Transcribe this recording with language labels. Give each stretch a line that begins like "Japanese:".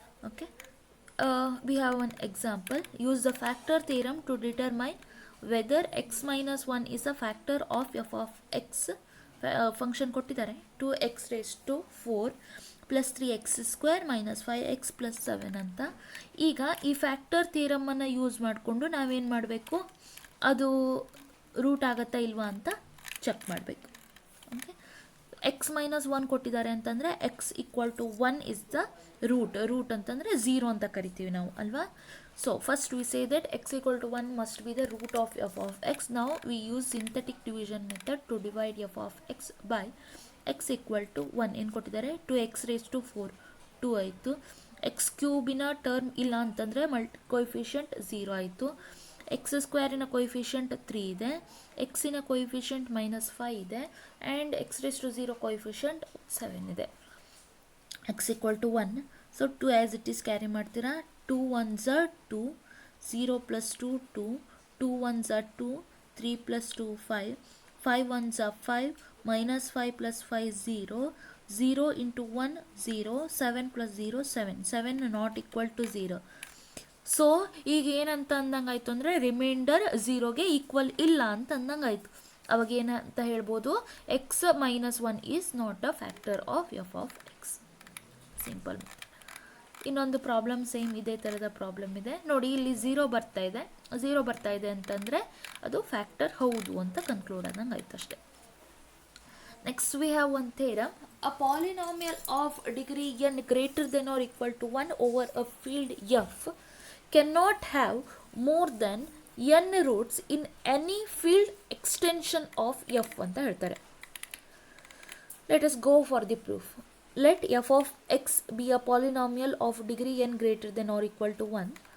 English: Okay, we have one example. Use the factor theorem to determine whether x minus 1 is a factor of f of x.
Kannada: Function ಕೊಟ್ಟಿದ್ದಾರೆ
English: 2x raised to 4 plus 3x square minus 5x plus 7 ಅಂತ.
Kannada: ಈಗ ಈ factor ಥಿಯರಮನ್ನು use ಮಾಡಿಕೊಂಡು ನಾವೇನು ಮಾಡಬೇಕು, ಅದು root ಆಗುತ್ತಾ ಇಲ್ವಾ ಅಂತ ಚೆಕ್ ಮಾಡಬೇಕು.
English: okay, x minus 1
Kannada: ಕೊಟ್ಟಿದ್ದಾರೆ ಅಂತಂದರೆ
English: x equal to 1 is the root
Kannada: ಅಂತಂದರೆ 0 ಅಂತ ಕರಿತೀವಿ ನಾವು ಅಲ್ವಾ.
English: So first we say that x equal to 1 must be the root of f of x. Now we use synthetic division method to divide f of x by x equal to 1.
Kannada: ಏನು ಕೊಟ್ಟಿದ್ದಾರೆ
English: 2x raised to 4
Kannada: 2 ಆಯಿತು. X ಕ್ಯೂಬಿನ term ಇಲ್ಲ ಅಂತಂದರೆ coefficient 0 ಆಯಿತು. X ಸ್ಕ್ವೇರಿನ coefficient 3 ಇದೆ, ಎಕ್ಸಿನ coefficient -5 ಇದೆ, and X raised to 0 coefficient 7 ಇದೆ.
English: x equal to 1. So 2 as it is
Kannada: carry ಮಾಡ್ತೀರಾ.
English: 2 1s are 2, 0 plus 2 2, 2 1s are 2, 3 plus 2 5, 5 1s are 5, minus 5 plus 5 0, 0 into 1 0, 7 plus 0 7, 7 not equal to 0.
Kannada: So ಈಗ ಏನಂತ ಅಂದಂಗೆ ಆಯಿತು ಅಂದರೆ reminder 0ಗೆ equal ಇಲ್ಲ ಅಂತ ಅಂದಂಗೆ ಆಯಿತು. ಅವಾಗ ಏನಂತ ಹೇಳ್ಬೋದು,
English: X minus 1 is not a factor of f of x. Simple.
Kannada: ಇನ್ನೊಂದು ಪ್ರಾಬ್ಲಮ್ ಸೇಮ್ ಇದೇ ಥರದ ಪ್ರಾಬ್ಲಮ್ ಇದೆ ನೋಡಿ. ಇಲ್ಲಿ 0 ಬರ್ತಾ ಇದೆ ಅಂತಂದರೆ ಅದು ಫ್ಯಾಕ್ಟರ್ ಹೌದು ಅಂತ ಕನ್ಕ್ಲೂಡ್ ಆದಂಗೆ ಆಯ್ತು ಅಷ್ಟೇ.
English: Next we have one theorem. A polynomial of degree n greater than R equal to 1 over a field f can not have more than n roots in any field extension of f
Kannada: ಅಂತ ಹೇಳ್ತಾರೆ.
English: Let us go for the proof. Let f of x be a polynomial of degree n greater than or equal to 1.